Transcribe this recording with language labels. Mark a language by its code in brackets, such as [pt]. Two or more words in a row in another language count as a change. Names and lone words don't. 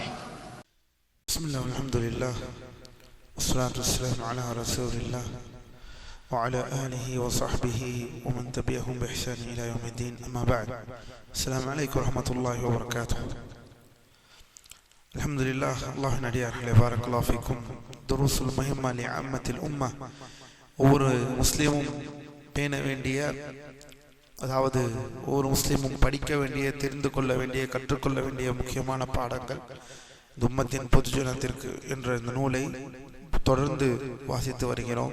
[ar] بسم الله والحمد لله والصلاة والسلام على رسول الله وعلى آله وصحبه ومن تبعهم بإحسان إلى يوم الدين. أما بعد، السلام عليكم ورحمة الله وبركاته. الحمد لله. الله நடிகார் بارك الله فيكم. دروس المهمة لعامة الأمة. [ta] ஒவ்வொரு முஸ்லீமும் பேண வேண்டிய, அதாவது ஒவ்வொரு முஸ்லீமும் படிக்க வேண்டிய, தெரிந்து கொள்ள வேண்டிய, கற்றுக்கொள்ள வேண்டிய முக்கியமான பாடங்கள் இந்த உம்மத்தின் பொதுஜனத்திற்கு என்ற இந்த நூலை தொடர்ந்து வாசித்து வருகிறோம்.